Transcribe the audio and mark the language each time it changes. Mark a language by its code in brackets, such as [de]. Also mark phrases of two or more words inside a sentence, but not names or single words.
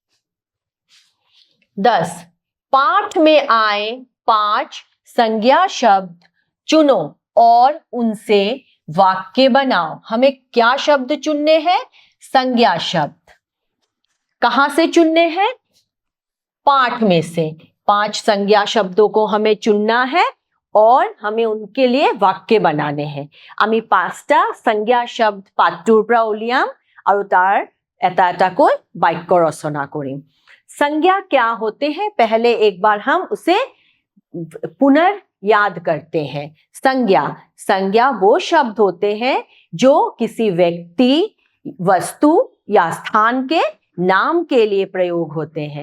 [hi] 10, पाठ में आए 5 संज्ञा शब्द चुनो और उनसे वाक्य बनाओ। हमें क्या शब्द चुनने हैं? संज्ञा शब्द। कहां से चुनने हैं? पाठ में से 5 संज्ञा शब्दों को हमें चुनना है और हमें उनके लिए वाक्य बनाने हैं। [as] আমি 5টা [hi] संज्ञा शब्द [as] পাঠটোৰ পৰা উলিয়াম আৰু তাৰ এটা এটাকৈ বাক্য ৰচনা কৰিম। संज्ञा क्या होते हैं, पहले एक बार हम उसे पुनर्याद करते हैं। संज्ञा, संज्ञा वो शब्द होते हैं जो किसी व्यक्ति, वस्तु या स्थान के नाम के लिए प्रयोग होते हैं।